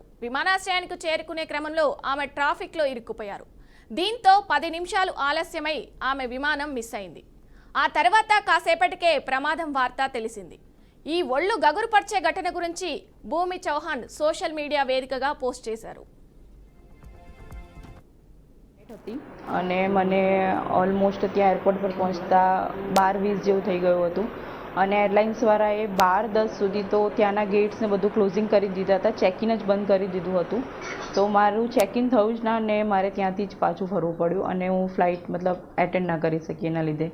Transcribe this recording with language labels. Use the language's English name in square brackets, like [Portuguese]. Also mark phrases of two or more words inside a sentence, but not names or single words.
[Telugu] విమానాశ్రయానికి చేరుకునే క్రమంలో ఆమె ట్రాఫిక్లో ఇరుక్కుపోయారు. దీంతో 10 నిమిషాలు ఆలస్యమై ఆమె విమానం మిస్ అయింది. ఆ తర్వాత కాసేపటికే ప్రమాదం వార్త తెలిసింది. ఈ ఒళ్ళు గగురుపర్చే ఘటన గురించి భూమి చౌహాన్ సోషల్ మీడియా వేదికగా పోస్ట్ చేశారు. [Gujarati] અને મને ઓલમોસ્ટ ત્યાં એરપોર્ટ પર પહોંચતા 12-20 જેવું થઈ ગયું હતું અને એરલાઇન્સવાળાએ 12-10 સુધી તો ત્યાંના ગેટ્સને બધું ક્લોઝિંગ કરી દીધા હતા, ચેકિન જ બંધ કરી દીધું હતું. તો મારું ચેકિન થયું જ ના ને મારે ત્યાંથી જ પાછું ફરવું પડ્યું અને હું ફ્લાઇટ મતલબ એટેન્ડ ના કરી શકી એના લીધે.